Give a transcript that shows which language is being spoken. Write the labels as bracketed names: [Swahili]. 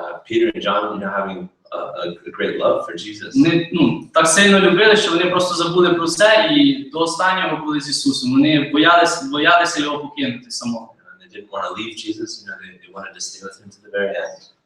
[English] Peter and John, having a great love for Jesus. [Ukrainian] Вони так сильно любили, що вони просто забули про це і до останнього були з Ісусом. Вони боялися його покинути самого. [English] They didn't want to leave Jesus. They wanted to stay with him to the very end.